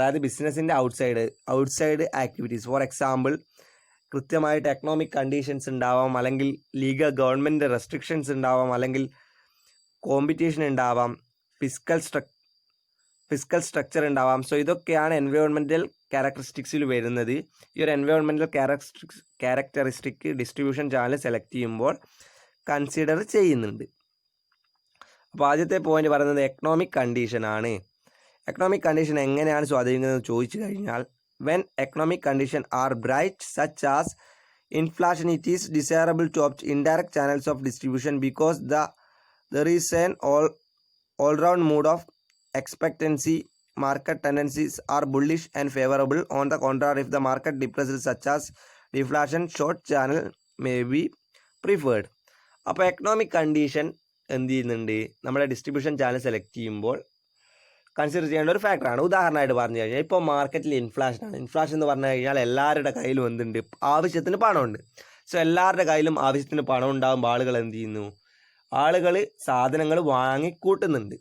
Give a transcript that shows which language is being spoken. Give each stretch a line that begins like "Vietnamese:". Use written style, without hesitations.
Malayalam: അതായത് ബിസിനസ്സിൻ്റെ outside activities. For example, കൃത്യമായിട്ട് എക്കണോമിക് കണ്ടീഷൻസ് ഉണ്ടാവാം, അല്ലെങ്കിൽ ലീഗൽ ഗവൺമെൻറ് റെസ്ട്രിക്ഷൻസ് ഉണ്ടാവാം, അല്ലെങ്കിൽ കോമ്പറ്റീഷൻ ഉണ്ടാവാം, ഫിസിക്കൽ സ്ട്രക്ചർ ഉണ്ടാവാം. സോ ഇതൊക്കെയാണ് എൻവയോൺമെൻറ്റൽ ക്യാരക്ടറിസ്റ്റിക്സിൽ വരുന്നത്. ഈ ഒരു environmental characteristic distribution channel select ചെയ്യുമ്പോൾ കൺസിഡർ ചെയ്യുന്നുണ്ട്. അപ്പോൾ ആദ്യത്തെ പോയിന്റ് പറയുന്നത് എക്കണോമിക് കണ്ടീഷനാണ്. എക്കണോമിക് കണ്ടീഷൻ എങ്ങനെയാണ് സ്വാധീനിക്കുന്നത് ചോദിച്ചു കഴിഞ്ഞാൽ,
English: when economic conditions are bright such as inflation, it is desirable to opt indirect channels of distribution because there is an all-round mood of expectancy. Market tendencies are bullish and favorable. On the contrary, if the market depresses such as deflation, short channel may be preferred.
Malayalam: അപ്പോൾ economic condition എന്ത് ചെയ്യുന്നുണ്ട്, നമ്മുടെ distribution channel select ചെയ്യുമ്പോൾ consider ചെയ്യേണ്ട ഒരു ഫാക്ടറാണ്. ഉദാഹരണമായിട്ട് പറഞ്ഞു കഴിഞ്ഞാൽ, ഇപ്പോൾ മാർക്കറ്റിൽ ഇൻഫ്ലേഷനാണ്. ഇൻഫ്ലേഷൻ എന്ന് പറഞ്ഞു കഴിഞ്ഞാൽ എല്ലാവരുടെ കയ്യിലും എന്തുണ്ട്, ആവശ്യത്തിന് പണമുണ്ട്. സോ എല്ലാവരുടെ കയ്യിലും ആവശ്യത്തിന് പണം ഉണ്ടാകുമ്പോൾ ആളുകൾ എന്ത് ചെയ്യുന്നു, ആളുകൾ സാധനങ്ങൾ വാങ്ങിക്കൂട്ടുന്നുണ്ട്.